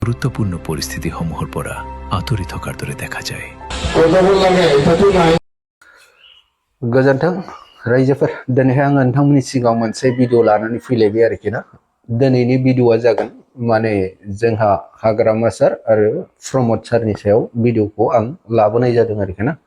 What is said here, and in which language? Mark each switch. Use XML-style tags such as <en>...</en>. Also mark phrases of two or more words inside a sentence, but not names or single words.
<as>গুরুত্বপূর্ণ পরিস্থিতিসমূহৰ পৰা আঁতৰি থকাৰ দৰে দেখা যায়।</as> <brx>गोजोन्थों रायजोफोर दिनैहाय आङो नोंथांमोननि सिगाङाव मोनसे भिडिअ लानानै फैलायबाय आरोखि ना। दिनैनि भिडिअआ जागोन माने जोंहा हाग्रामा सार आरो प्रमद सारनि सायाव भिडिअखौ आं लाबोनाय जादों आरोखि ना।</brx>